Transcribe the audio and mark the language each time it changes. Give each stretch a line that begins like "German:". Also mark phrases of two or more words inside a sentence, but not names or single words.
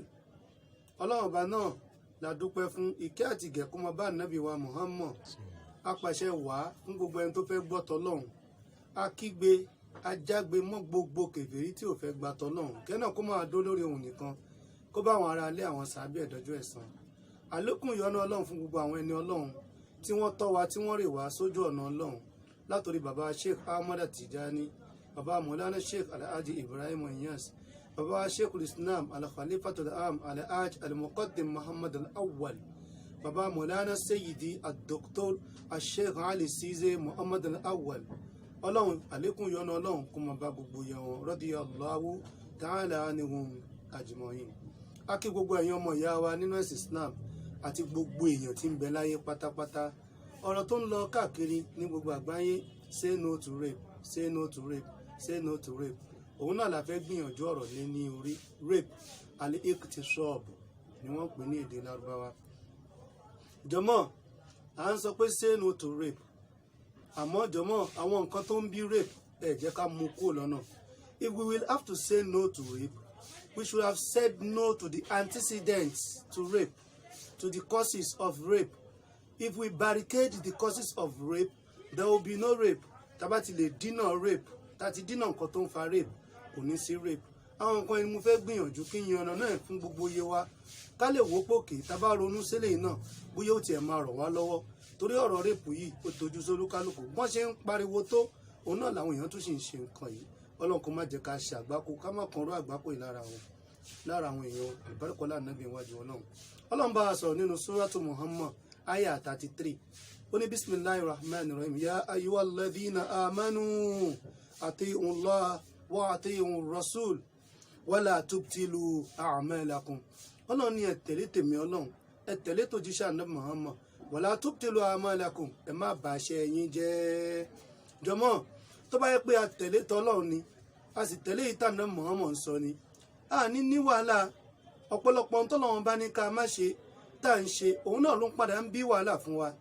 Yoruba: Ọlọ́run ọba náà la dúpẹ́ fún ìkẹ́ àti ìgẹ̀ kó máa bá ànábì wa Muhammad apàṣẹ wàá fún gbogbo ẹni tó fẹ́ gbọ́ tọlọ́run akígbe ajágbe mọ́ gbogbo kèfèrí tí ò fẹ́ gba tọlọ́run kẹ́nà kó máa dó lórí òun nìkan kó bá àwọn ará ilé àwọn sàábẹ̀ ẹ̀dọ́jọ́ ẹ̀san àlékún ìyọ́nú Ọlọ́run fún gbogbo àwọn ẹni Ọlọ́run tí wọ́n tọ́ wa tí wọ́n rè wá sójú ọ̀nà Ọlọ́run látòrí bàbá Sheikh Ahmad Tijani bàbá Maulana Sheikh Alhaji Ibrahim Inyas bàbá Sheikh Islam Al-Khalifatul Am Alhaj Al-Muqaddim Muhammad Al-Awwal bàbá Maulana Sayyidi Al-Doktor Sheikh Ali Size Muhammad Al-Awwal Ọlọ́run àlékún ìyọ́nú Ọlọ́run kó máa bá gbogbo yẹn wọn
Arabic: رضي الله تعالى عنهم أجمعين.
Yoruba: A kí gbogbo ẹ̀yin ọmọ ìyá wa nínú ẹ̀sìn Islam àti gbogbo èèyàn tí ń bẹ láyé pátápátá ọ̀rọ̀ tó ń lọ káàkiri ní gbogbo àgbáyé
English: say no to rape say no to rape say no to rape
Yoruba: òun náà la fẹ́ gbìyànjú ọ̀rọ̀ lé ní orí rape al-iqtisab ni wọ́n pè ní èdè Lárúbáwá. Jọ̀mọ́ à ń sọ pé
English: say no to rape
Yoruba: àmọ́ jọ̀mọ́ àwọn nǹkan tó ń bí rape ẹ jẹ́ ká mú kúrò lọ́nà.
English: If we will have to say no to rape, we should have said no to the antecedents to rape, to the causes of rape. If we barricade the causes of rape, there will be no rape.
Yoruba: Tábà ti lè dínà rape, tàti dínà nǹkan tó ń fa rape, kò ní sí rape. Àwọn nǹkan ẹni mo fẹ́ gbìyànjú kí n yan ọ̀nà náà fún gbogbo iye wa. Ká lè wò pòkè tábà ronú sílẹ̀ náà bóyá ó tiẹ̀ máa rọ̀ wá lọ́wọ́. Torí ọ̀rọ̀ rape yìí ó tojú sólúkálùkù. Bọ́n ṣe ń pariwo tó, òun náà làwọn èèyàn tún sì ń ṣe nǹkan yìí. Ọlọ́run kó má jẹ́ ká ṣe àgbákò ká má kàn ró àgbákò yìí lára àwọn èèyàn ìbárikọ́lá nàbí iwájú Ọlọ́run. Ọlọ́run bá a sọ̀rọ̀ nínú Suratu Muhammad aya 33 ó ní
Arabic: بسم الله الرحمن الرحيم يا أيها الذين آمنوا أطيعوا الله وأطيعوا الرسول ولا تبطلوا أعمالكم.
Yoruba: Ọlọ́run ní ẹ tẹ̀lé tèmi Ọlọ́run ẹ tẹ̀lé tòjíṣẹ́ ànábì Muhammad
Arabic: ولا تبطلوا أعمالكم
Yoruba: ẹ má bàṣẹ yín jẹ́. Jọmọ́ tó bá yẹ pé a tẹ̀lé tọ́lọ́run ni a sì tẹ̀lé ìtànà Muhammad sọ ni a ní wàhálà ọ̀pọ̀lọpọ̀ tọ́lọ́run bá ní ká má ṣe tá à ń ṣe òun náà ló ń padà ń bí wàhálà fún wa.